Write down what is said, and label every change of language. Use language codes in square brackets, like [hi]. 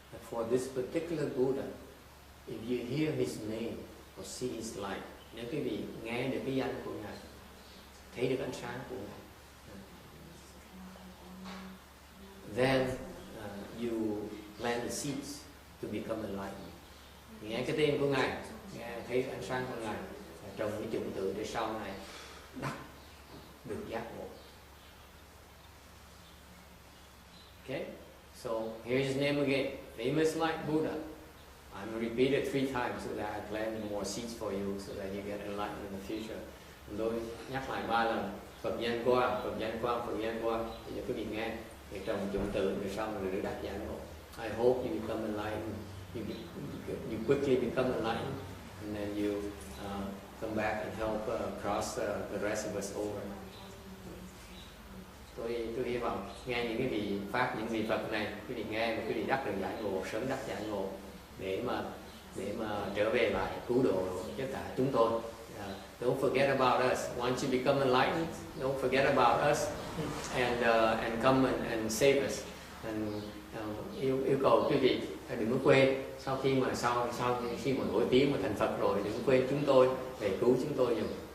[en] For this particular Buddha, if you hear his name or see his light, [vi] nếu quý vị nghe được cái danh của ngài, [en] thấy được ánh sáng của ngài, then you plant the seeds to become enlightened. [vi] Nghe cái tên của ngài, nghe thấy ánh sáng của ngài, trồng cái chủng tử để sau này đắc được giác ngộ. [en] Okay, so here's his name again, famous like Buddha. I'm repeat it 3 times so that I plant more seeds for you, so that you get enlightened in the future. [vi] Tôi nhắc lại 3 lần, Phật danh qua, Phật danh qua, Phật danh qua. Bây giờ quý vị nghe, thì trồng chủng tử rồi sau này được đắc giác ngộ. [en] I hope you become enlightened. You quickly become enlightened, and then you come back and help cross the rest of us over. [vi] Tôi hy vọng nghe những cái vị pháp, những vị Phật này, quý vị nghe và quý vị đắc được giải ngộ, sớm đắc giải ngộ, để mà trở về lại cứu độ tất cả chúng tôi. [en] Don't forget about us. Once you become enlightened, don't forget about us, and come and save us. [vi] And yêu cầu quý vị đừng có quên, sau khi mà nổi tiếng mà thành Phật rồi, đừng có quên chúng tôi để cứu chúng tôi giùm.